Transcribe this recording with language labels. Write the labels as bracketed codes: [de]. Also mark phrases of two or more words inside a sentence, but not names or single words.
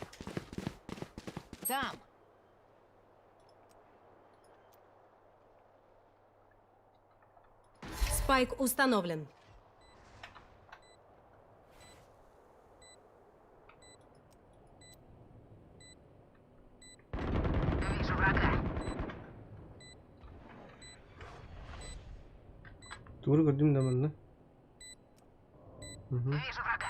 [ru] Там. Спайк установлен. Вижу врага. [tr] Doğru gördüm de ben de. [ru] Вижу врага.